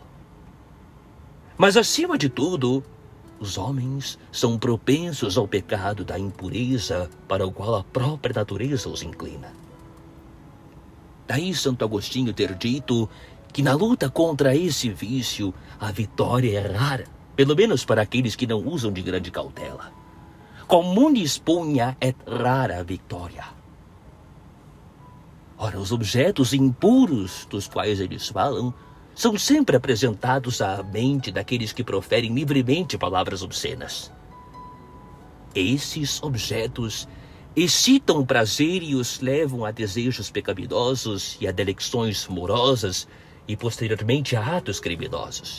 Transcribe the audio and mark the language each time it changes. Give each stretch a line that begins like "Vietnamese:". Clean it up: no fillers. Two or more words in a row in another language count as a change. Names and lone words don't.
Portuguese: Mas, acima de tudo, os homens são propensos ao pecado da impureza para o qual a própria natureza os inclina. Daí Santo Agostinho ter dito que na luta contra esse vício, a vitória é rara, pelo menos para aqueles que não usam de grande cautela.
Latin: Communis pugna et rara victoria.
Portuguese: Ora, os objetos impuros dos quais eles falam são sempre apresentados à mente daqueles que proferem livremente palavras obscenas. Esses objetos excitam o prazer e os levam a desejos pecaminosos e a delecções morosas e posteriormente a atos criminosos.